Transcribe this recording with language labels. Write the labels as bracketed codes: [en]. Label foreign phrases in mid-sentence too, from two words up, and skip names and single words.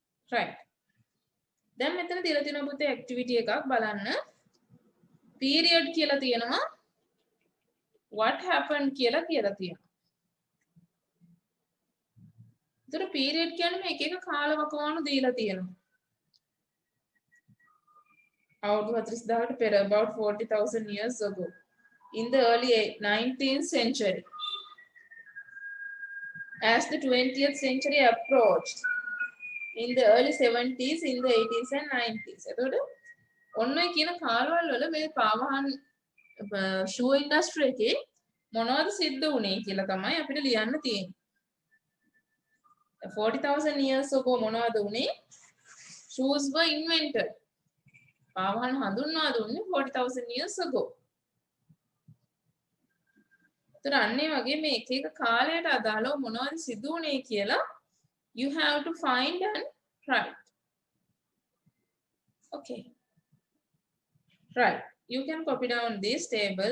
[si] right. දැන් මෙතන දීලා තියෙනවා පුතේ activity එකක් බලන්න. period කියලා තියෙනවා. what happened කියලා තියෙනවා. ඒතර period කියන්නේ මේ එක එක කාලවකවානු දීලා තියෙනවා. අවුරුදු 40000කට පෙර [en] about 40,000 years ago in the early 19th century. As the 20th century approached, in the early 70s, in the 80s and 90s. [si] එතකොට ඔන්න ඔය කියන කාලවල වල මේ පාවහන් [en] shoe industry [si] එකේ මොනවද සිද්ධ වුනේ කියලා තමයි අපිට ලියන්න තියෙන්නේ. [en] 40,000 years ago [si] මොනවද වුනේ? [en] Shoes were invented. [si] පාවහන් හඳුන්වා දුන්නේ [en] 40,000 years ago. [si] ඒතර අන්නේ වගේ මේ එක එක කාලයට අදාළව මොනවද සිදු වුනේ කියලා [en] you have to find and write. Okay. Right. You can copy down this table.